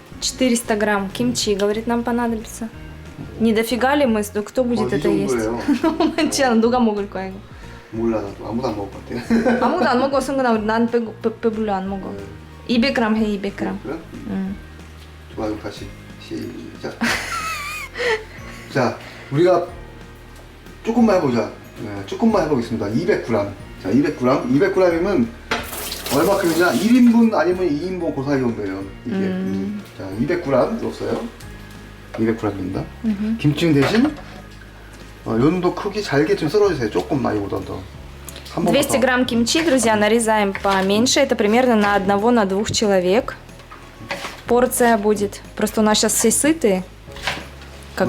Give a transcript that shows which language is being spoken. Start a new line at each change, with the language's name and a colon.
Russian: 400 грамм кимчи, говорит, нам понадобится. Не дофига ли мы? Кто будет
Korean: 이
Russian: это есть?
Korean: 정도예요. 괜찮아, 누가 먹을 거야 이거? 몰라 나도 아무도 안 먹을 것 같아. 아무도 안 먹어, 승근아. 난 배불러 안 먹어. 200g 해, 200g. 그래? 응. 좋아, 그럼 다시 시작. 자, 우리가 조금만 해보자. 네, 조금만 해보겠습니다. 200g. 자, 200g. 200g이면 얼마큼이냐? 1인분 아니면 2인분 그 사이 정도예요. 이게. 자, 200g 넣었어요. 200g입니다. 김치 대신 요 정도 크기 잘게 좀 썰어주세요. 조금 많이 보다 더.
Russian: 200 грамм кимчи, друзья, нарезаем поменьше. Это примерно на 1-2 человек. Порция будет. Просто у нас сейчас все сытые, как